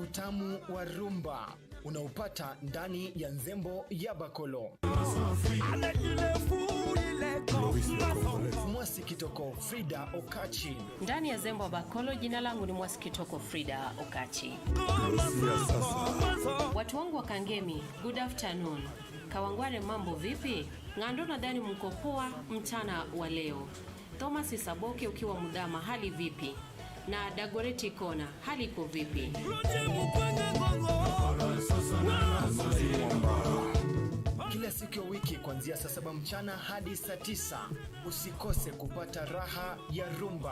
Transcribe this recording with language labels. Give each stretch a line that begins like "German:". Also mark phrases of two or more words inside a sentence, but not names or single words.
Swahili: utamu wa rumba unaupata ndani ya Nzembo ya Bakolo. Mwasi Kitoko Frida Okachi. Ndani ya Nzembo ya Bakolo, jina langu ni Mwasi Kitoko Frida Okachi. Watu wangu wa Kangemi,
English: good afternoon.
Swahili: Kawangware, mambo vipi? Ngando nadhani mko poa mchana wa leo. Thomas Isaboke ukiwa Mudama, hali vipi? Na Dagoreti Kona, hali iko vipi? Kila siku ya wiki kuanzia saa 7 mchana hadi saa 9 usikose kupata raha ya rumba.